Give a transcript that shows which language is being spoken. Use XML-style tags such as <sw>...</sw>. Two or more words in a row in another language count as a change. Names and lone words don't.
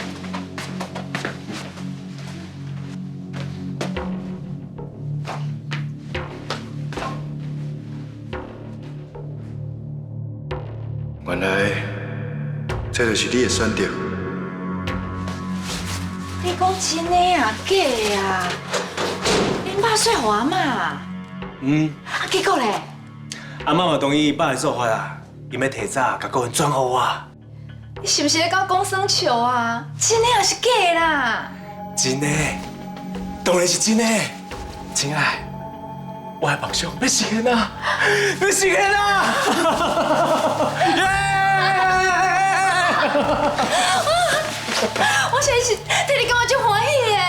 <nan>原来这就是你的选择。你讲真的啊，假的啊？恁爸说互阿妈，啊结果咧？阿妈嘛同意爸的做法啊，伊要提早甲股份转互我。你是不是咧搞公生球啊？真的还是假的啦？真的，当然是真的。亲爱，我的梦想要实现啊！要实现啊！我现在是替你感觉足欢喜耶！</nan>